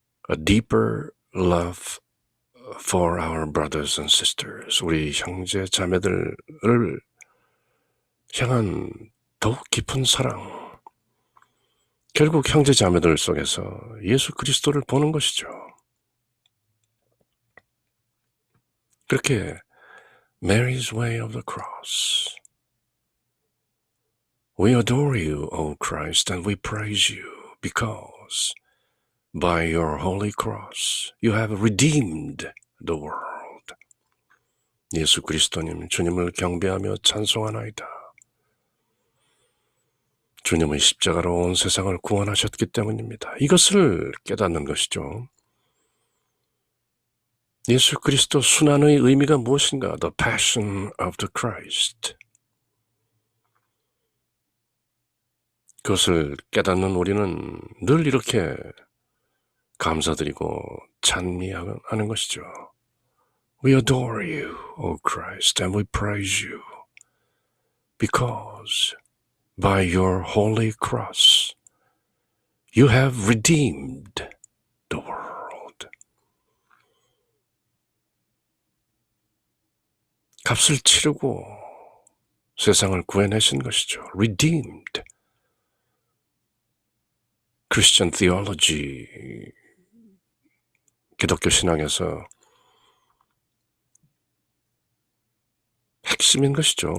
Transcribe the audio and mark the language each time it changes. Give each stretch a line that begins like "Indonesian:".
English: a deeper love for our brothers and sisters,
Korean: 우리 형제 자매들을 향한 더욱 깊은 사랑, 결국 형제 자매들 속에서 예수 그리스도를 보는 것이죠. 그렇게
English: Mary's way of the cross. We adore you, O Christ, and we praise you because by your holy cross you have redeemed the world.
Korean: 예수 그리스도님, 주님을 경배하며 찬송하나이다. 주님의 십자가로 온 세상을 구원하셨기 때문입니다. 이것을 깨닫는 것이죠. 예수 그리스도 순환의 의미가 무엇인가?
English: The Passion of the Christ.
Korean: 그것을 깨닫는 우리는 늘 이렇게 감사드리고 찬미하는 것이죠.
English: We adore you, O Christ, and we praise you because by your holy cross you have redeemed the world.
Korean: 값을 치르고 세상을 구해내신 것이죠. Redeemed.
English: Christian theology,
Korean: 기독교 신학에서 핵심인 것이죠.